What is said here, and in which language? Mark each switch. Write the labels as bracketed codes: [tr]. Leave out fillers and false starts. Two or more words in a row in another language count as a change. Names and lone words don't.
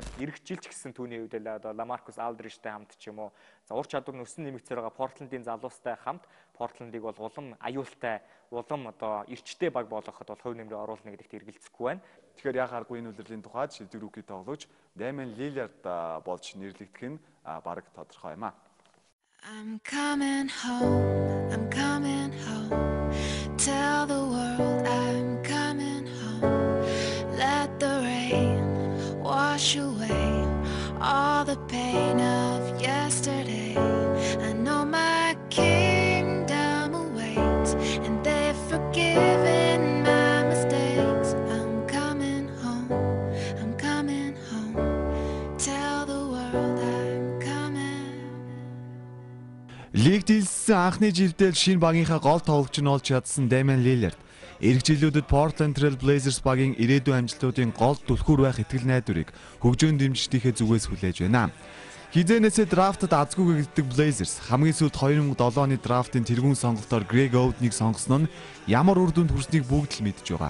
[mn] Ирэх жил ч гэсэн түүний үед LaMarcus Aldridge-тэй хамт ч юм уу ур чадвар нүсэн нэмэгцээр байгаа Portland-ийн залуустай хамт Portland-ыг бол улам аюултай, улам эрчтэй баг болгоход бол хувь нэмрээ оруулна гэдэгт эргэлзэхгүй байна. Тэгэхээр яхааргүй энэ улирлын тухайд шилдэг рүүки тоглогч Damian Lillard болж нэрлэгдэх нь бараг тодорхой юм аа. [en] I'm coming home, tell the world I'm coming home, let the rain wash away all the pain of yesterday. I know my kingdom awaits and they've forgiven my mistakes. I'm coming home, tell the world I'm coming. [mn] Лиг дийлсэн анхны жилдээ шинэ багийнхаа гол тоглогч нь болж чадсан Damian Lillard эх жилүүдэд Portland Trail Blazers багийн ирээдүйн амжилтуудын гол түлхүүр байх итгэл найдварыг хөгжөөн дэмжигчдийнхээ зүгээс хүлээж байна. Хизээнээсээ драфтад азгүйгээ гэдэг Blazers хамгийн сүүлд 2007 оны драфтын тэргуун сонголтоор Greg Oden-ыг сонгосон нь ямар үр дүнд хүрснийг бүгд л мэдж байгаа.